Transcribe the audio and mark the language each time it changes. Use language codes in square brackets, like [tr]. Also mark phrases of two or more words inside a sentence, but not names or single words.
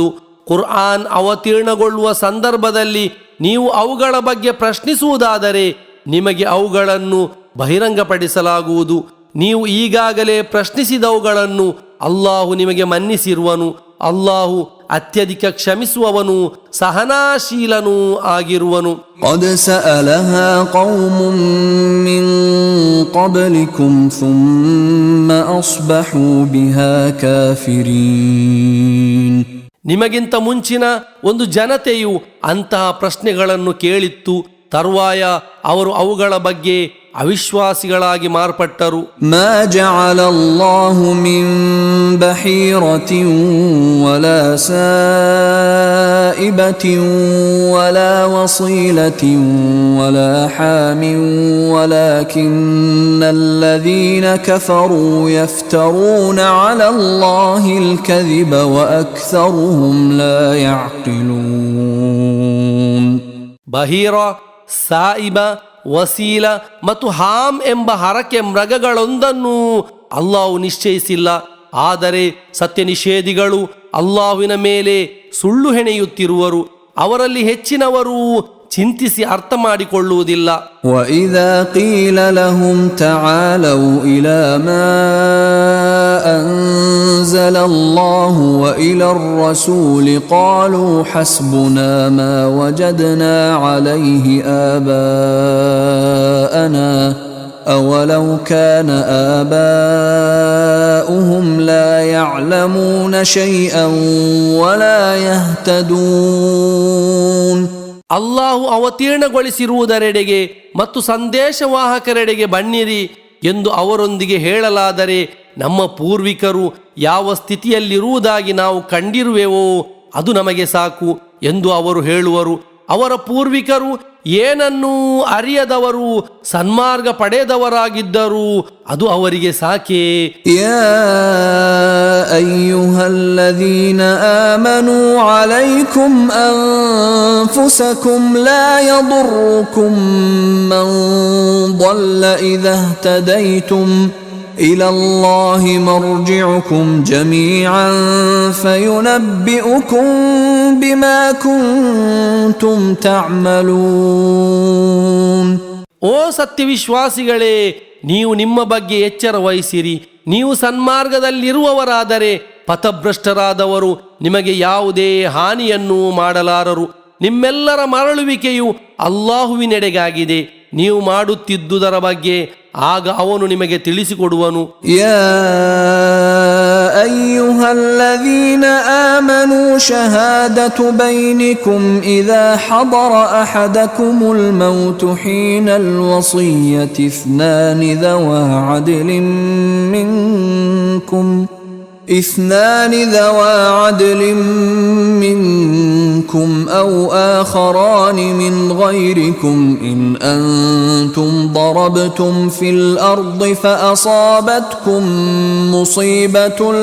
[kn] ಕುರ್ಆನ್ ಅವತೀರ್ಣಗೊಳ್ಳುವ ಸಂದರ್ಭದಲ್ಲಿ ನೀವು ಅವುಗಳ ಬಗ್ಗೆ ಪ್ರಶ್ನಿಸುವುದಾದರೆ ನಿಮಗೆ ಅವುಗಳನ್ನು ಬಹಿರಂಗಪಡಿಸಲಾಗುವುದು. ನೀವು ಈಗಾಗಲೇ ಪ್ರಶ್ನಿಸಿದವುಗಳನ್ನು ಅಲ್ಲಾಹು ನಿಮಗೆ ಮನ್ನಿಸಿರುವನು. ಅಲ್ಲಾಹು ಅತ್ಯಧಿಕ ಕ್ಷಮಿಸುವವನು ಸಹನಾಶೀಲನೂ ಆಗಿರುವನು. [ar] قد سألها قوم من قبلكم ثم أصبحوا بها كافرين. [kn] ನಿಮಗಿಂತ ಮುಂಚಿನ ಒಂದು ಜನತೆಯು ಅಂತಹ ಪ್ರಶ್ನೆಗಳನ್ನು ಕೇಳಿತ್ತು. ತರುವಾಯ ಅವರು ಅವುಗಳ ಬಗ್ಗೆ ಅವಿಶ್ವಾಸಿಗಳಾಗಿ ಮಾರ್ಪಟ್ಟರು. [ar] ما جعل الله من بحيرة ولا سائبة ولا وصيلة ولا حام ولكن الذين كفروا يفترون على الله الكذب وأكثرهم لا يعقلون. [kn] ಬಹೀರ, ಸಾಯಿಬ, ವಸೀಲ ಮತ್ತು ಹಾಮ್ ಎಂಬ ಹರಕೆ ಮೃಗಗಳೊಂದನ್ನು ಅಲ್ಲಾಹು ನಿಶ್ಚಯಿಸಿಲ್ಲ. ಆದರೆ ಸತ್ಯ ನಿಷೇಧಿಗಳು ಅಲ್ಲಾಹುವಿನ ಮೇಲೆ ಸುಳ್ಳು ಹೆಣೆಯುತ್ತಿರುವರು. ಅವರಲ್ಲಿ ಹೆಚ್ಚಿನವರು ಚಿಂತಿಸಿ ಅರ್ಥ ಮಾಡಿಕೊಳ್ಳುವುದಿಲ್ಲ. [ar] وَإِذَا قِيلَ لَهُمْ تَعَالَوْا إِلَى مَا أَنزَلَ اللَّهُ وَإِلَى الرَّسُولِ قَالُوا حَسْبُنَا مَا وَجَدْنَا عَلَيْهِ آبَاءَنَا أَوَلَوْ كَانَ آبَاؤُهُمْ لَا يَعْلَمُونَ شَيْئًا وَلَا يَهْتَدُونَ. [kn] ಅಲ್ಲಾಹು ಅವತೀರ್ಣಗೊಳಿಸಿರುವುದರೆಡೆಗೆ ಮತ್ತು ಸಂದೇಶವಾಹಕರೆಡೆಗೆ ಬನ್ನಿರಿ ಎಂದು ಅವರೊಂದಿಗೆ ಹೇಳಲಾದರೆ ನಮ್ಮ ಪೂರ್ವಿಕರು ಯಾವ ಸ್ಥಿತಿಯಲ್ಲಿರುವುದಾಗಿ ನಾವು ಕಂಡಿರುವೆವೋ ಅದು ನಮಗೆ ಸಾಕು ಎಂದು ಅವರು ಹೇಳುವರು. ಅವರ ಪೂರ್ವಿಕರು ಏನನ್ನೂ ಅರಿಯದವರು ಸನ್ಮಾರ್ಗ ಪಡೆದವರಾಗಿದ್ದರೂ ಅದು ಅವರಿಗೆ ಸಾಕೆ. [ar] يا أيها الذين آمنوا عليكم أنفسكم لا يضركم من ضل إذا اهتديتم إلى الله مرجعكم جميعا فينبئكم بما كنتم تعملون. [kn] ಓ ಸತ್ಯವಿಶ್ವಾಸಿಗಳೇ, ನೀವು ನಿಮ್ಮ ಬಗ್ಗೆ ಎಚ್ಚರ ವಹಿಸಿರಿ. ನೀವು ಸನ್ಮಾರ್ಗದಲ್ಲಿರುವವರಾದರೆ ಪಥಭ್ರಷ್ಟರಾದವರು ನಿಮಗೆ ಯಾವುದೇ ಹಾನಿಯನ್ನು ಮಾಡಲಾರರು. ನಿಮ್ಮೆಲ್ಲರ ಮರಳುವಿಕೆಯು ಅಲ್ಲಾಹುವಿನೆಡೆಗಾಗಿದೆ. ನೀವು ಮಾಡುತ್ತಿದ್ದುದರ ಬಗ್ಗೆ ಆಗ ಅವನು ನಿಮಗೆ ತಿಳಿಸಿಕೊಡುವನು. [ar] يا أيها الذين آمنوا شهادة بينكم إذا حضر أحدكم الموت حين الوصية اثنان ذوى عدل منكم أو آخران من غيركم إن أنتم ضربتم في الأرض فأصابتكم مصيبة